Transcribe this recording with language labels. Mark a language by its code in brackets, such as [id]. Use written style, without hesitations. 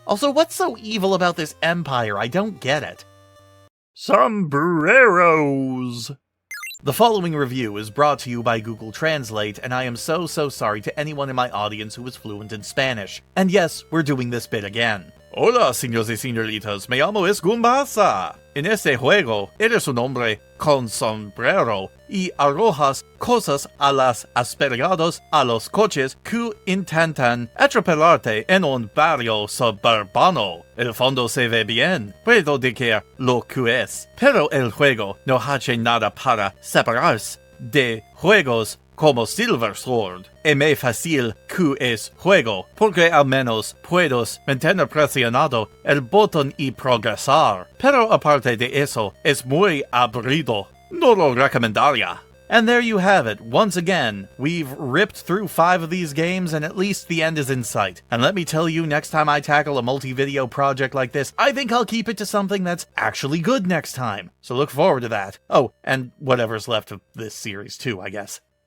[en] Also, what's so evil about this empire? I don't get it. Sombreros. The following review is brought to you by Google Translate, and I am so sorry to anyone in my audience who is fluent in Spanish. And yes, we're doing this bit again. [es] Hola, señores y señoritas, me llamo es Gumbasa. En este juego, eres un hombre con sombrero y arrojas cosas a las aspergados a los coches que intentan atropellarte en un barrio suburbano. El fondo se ve bien, puedo decir lo que es, pero el juego no hace nada para separarse de juegos como Silver Sword. Es muy fácil que es juego, porque al menos puedes mantener presionado el botón y progresar. Pero aparte de eso, es muy aburrido. No lo recomendaría. [en] And there you have it. Once again, we've ripped through 5 of these games and at least the end is in sight. And let me tell you, next time I tackle a multi-video project like this, I think I'll keep it to something that's actually good next time. So look forward to that. Oh, and whatever's left of this series too, I guess.